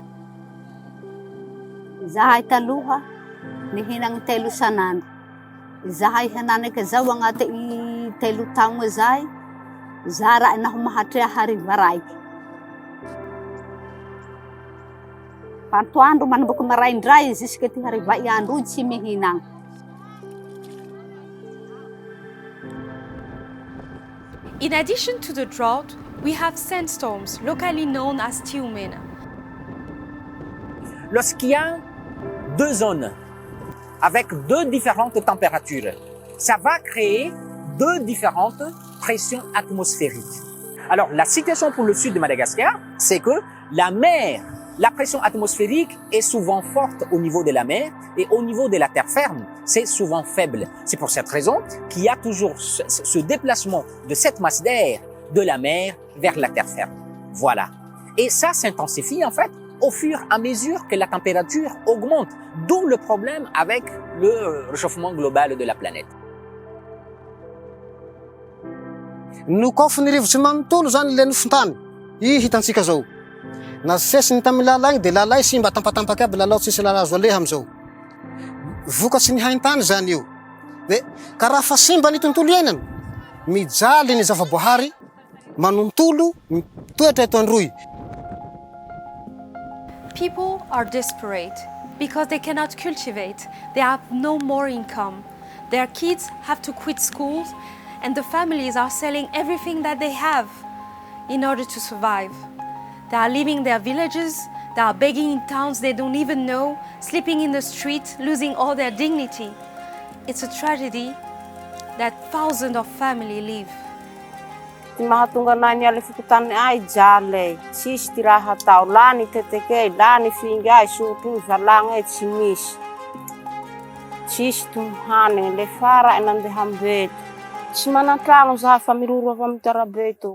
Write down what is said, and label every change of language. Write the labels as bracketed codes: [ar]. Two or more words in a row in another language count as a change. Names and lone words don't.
[mg] Zahay taloha nihinagny 3 sanandro. Zahay hananaka zao agnaty 3 taogna zay, zara naho mahatrea hariva raiky. Antoandro manomboky maraindray jusque ty hariva iandro io tsy mihinagna. [en] In addition to the drought, we have sandstorms, locally known as tiumena. [fr] Lorsqu'il y a 2 zones avec 2 différentes températures, ça va créer 2 différentes pressions atmosphériques. Alors, la situation pour le sud de Madagascar, c'est que la pression atmosphérique est souvent forte au niveau de la mer, et au niveau de la terre ferme, c'est souvent faible. C'est pour cette raison qu'il y a toujours ce déplacement de cette masse d'air de la mer vers la terre ferme. Voilà. Et ça s'intensifie en fait au fur et à mesure que la température augmente, d'où le problème avec le réchauffement global de la planète. [mg] No koa fa nirivotsy manontolo zany le nofon-tany, hitantsika zao. Na sesiny tamy lalagny de lalay simba tampatampaky aby lalao tsisy lala azo aleha amizao. Vokatsy ny haintany zany io. De karaha fa simba ny tontolo iainana, mijaly ny zavaboahary, manontolo, toetra eto androy. [en] People are desperate because they cannot cultivate, they have no more income. Their kids have to quit schools, and the families are selling everything that they have in order to survive. They are leaving their villages, They are begging in towns they don't even know, sleeping in the street, losing all their dignity. It's a tragedy that thousands of families live. [mg] Ty mahatonga anay niala fikotany ay jale, tsisy ty raha atao, la ny tetekey, la ny finga ay, sotro ny valagna ay tsy misy. Tsisy tomohany, le fara ay nandeha ambeto. Tsy manan-tragno zahay fa miroro avy amin'ny tarabe eto.